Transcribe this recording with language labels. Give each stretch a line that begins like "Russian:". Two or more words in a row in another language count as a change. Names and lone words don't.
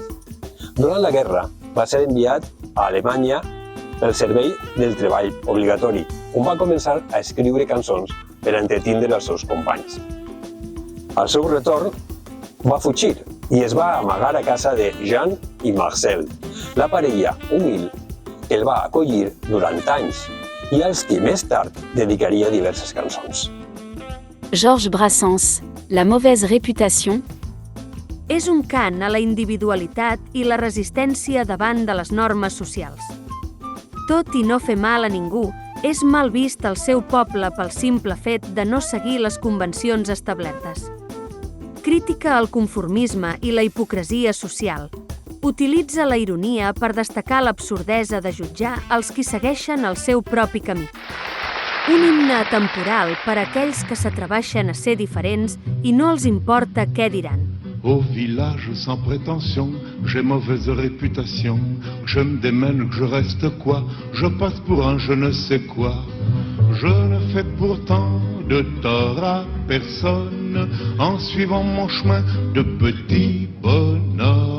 Catalan: Durant la guerra va ser enviat a Alemanya pel servei del treball obligatori, on va començar a escriure cançons per a entretindre els seus companys. Al seu retorn, va fugir i es va amagar a casa de Jean i Marcel, la parella humil que el va acollir durant anys i als qui més tard dedicaria diverses cançons. Georges Brassens, La mauvaise réputation. És un cant a la individualitat i la resistència davant de les normes socials. Tot i no fer mal a ningú, és mal vist al seu poble pel simple fet de no seguir les convencions establertes. Crítica al conformisme i la hipocresia social. Utilitza la ironia per destacar l'absurdesa de jutjar els qui segueixen el seu propi camí. Un himne atemporal per a aquells que s'atreveixen a ser diferents i no els importa què diran.
French: Au village sans prétention, j'ai mauvaise réputation. Je me démène, que je reste quoi? Je passe pour un je ne sais quoi. Je ne fais pourtant de tort à personne en suivant mon chemin de petit bonhomme.